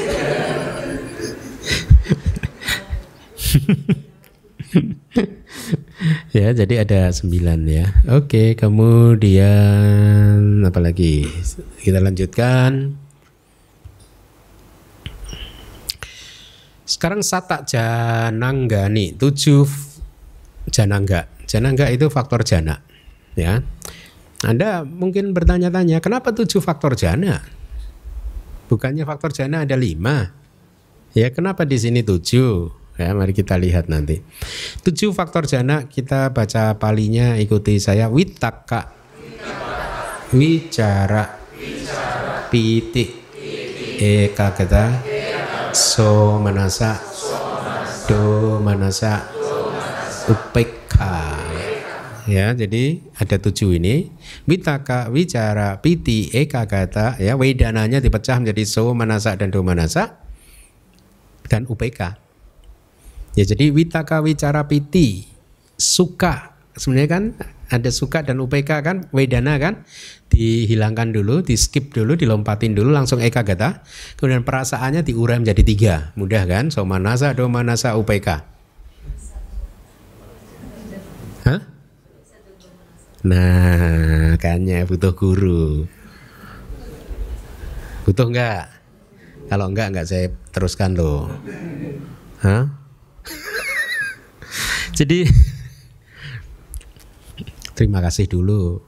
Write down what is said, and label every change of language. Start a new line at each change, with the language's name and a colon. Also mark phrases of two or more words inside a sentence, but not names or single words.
Indonesian: Ya, jadi ada 9 ya. Oke, kemudian apa lagi? Kita lanjutkan. Sekarang
Pali: sata jananggani,
Indonesian: 7 janangga. Janangga itu faktor jana. Ya. Anda mungkin bertanya-tanya, kenapa 7 faktor jana? Bukannya faktor jana ada 5. Ya, kenapa di sini 7? Ya, mari kita lihat nanti. 7 faktor jana, kita baca palinya, ikuti saya.
Pali: Wittaka. wicara piti ekagata so manasa do manasa upekha.
Indonesian: Ya, jadi ada 7 ini.
Pali: Vitaka, wicara, piti, ekagata,
Indonesian: ya, wedananya dipecah menjadi so manasa dan do manasa dan upeka. Ya, jadi
Pali: vitaka, wicara, piti, suka.
Indonesian: Sebenarnya kan ada suka dan upeka kan, wedana kan dihilangkan dulu, di skip dulu, dilompatin dulu langsung ekagata. Kemudian perasaannya diurai menjadi 3. Mudah kan?
Pali: So manasa, do manasa, upeka.
Indonesian: Hah? Nah, kayaknya butuh guru. Butuh enggak? Kalau enggak saya teruskan loh. Hah? Jadi terima kasih dulu.